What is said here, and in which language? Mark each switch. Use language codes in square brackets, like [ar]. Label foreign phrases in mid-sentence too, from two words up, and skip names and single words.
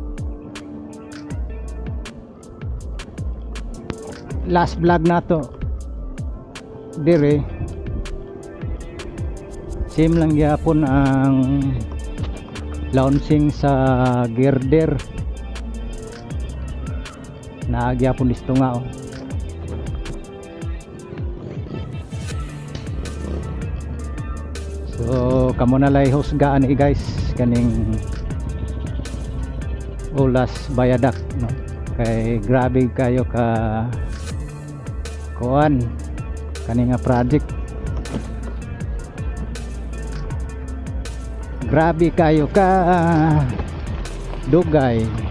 [ceb] Last vlog nato dire same lang gyapon ang launching sa girder na gyapon listo nga. So kamo na lay husgaan guys kaning Ulas Viaduct, no? Kay grabe kayo ka kuan kaning nga project, grabe kayo ka dugay.